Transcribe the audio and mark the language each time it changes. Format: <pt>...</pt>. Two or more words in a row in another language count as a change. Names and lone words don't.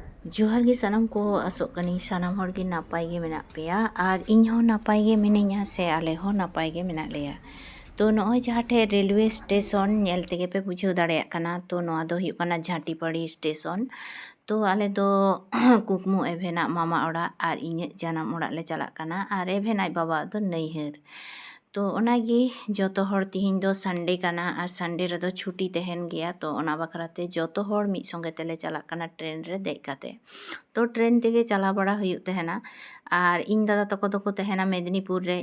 <sat>जोहार गे सानाम को आसोग कनी सानाम हर गे नापाय गे मेना पेया और इन हो नापाय गे मिनिया से आले हो नापाय गे मेना लेया। तो नॉय जहाटे रेलवे स्टेशन नेल तेगे पे बुझाव दाड़ेयाग कना। तो नोआ दो हुयुग कना झाटीपाड़ी स्टेशन। तो आले दो कुकमु एभेना मामा ओड़ा और इᱧᱟᱹᱜ जानाम ओड़ा ले चलाग कना और एभेन आय बाबा दो नैहर। तो ओनागी जोतो हर तिहिन दो संडे कना और संडे रे दो छुट्टी तहन गया। तो ओना बखराते जोतो हर मिद संगे तेले चलाग कना ट्रेन रे देज काते। तो ट्रेन तेगे चला बड़ा हुयुग तहना और इन दादा तको दो तहना मेदिनीपुर रे।</sat>